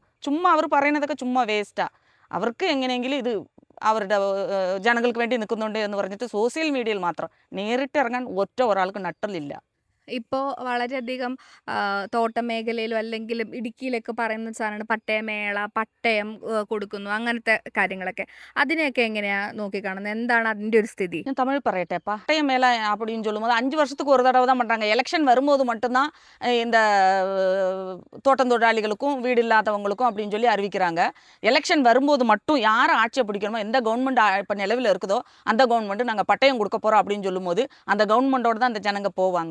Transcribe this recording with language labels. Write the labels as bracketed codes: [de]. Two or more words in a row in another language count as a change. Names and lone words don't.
[ml] ചുമ്മാ അവർ പറയുന്നതൊക്കെ ചുമ്മാ വേസ്റ്റാണ്. അവർക്ക് എങ്ങനെയെങ്കിലും ഇത് അവരുടെ ജനങ്ങൾക്ക് വേണ്ടി നിൽക്കുന്നുണ്ട് എന്ന് പറഞ്ഞിട്ട് സോഷ്യൽ മീഡിയയിൽ മാത്രം, നേരിട്ട് ഇറങ്ങാൻ ഒരാൾക്ക് നട്ടലില്ല. ഇപ്പോൾ വളരെയധികം തോട്ടം മേഖലയിലും അല്ലെങ്കിൽ ഇടുക്കിയിലൊക്കെ പറയുന്ന സാധനമാണ് പട്ടയമേള, പട്ടയം കൊടുക്കുന്നു, അങ്ങനത്തെ കാര്യങ്ങളൊക്കെ. അതിനെയൊക്കെ എങ്ങനെയാണ് നോക്കിക്കാണുന്നത്? എന്താണ് അതിൻ്റെ ഒരു സ്ഥിതി? ഞാൻ தமிழ் പറയട്ടെ. [ta] பட்டயம் மேலே அப்படின்னு சொல்லும்போது 5 வருஷத்துக்கு ஒரு தடவை தான் பண்ணுறாங்க. எலெக்ஷன் வரும்போது மட்டும்தான் இந்த தோட்டம் தொழிலாளிகளுக்கும் வீடு இல்லாதவங்களுக்கும் அப்படின்னு சொல்லி அறிவிக்கிறாங்க. எலெக்ஷன் வரும்போது மட்டும் யார் ஆட்சியை பிடிக்கணுமோ, எந்த கவர்மெண்ட் இப்போ நிலவில் இருக்குதோ அந்த கவர்மெண்ட் நாங்கள் பட்டயம் கொடுக்க போகிறோம் அப்படின்னு சொல்லும்போது அந்த கவர்மெண்டோட தான் அந்த ஜனங்க போவாங்க.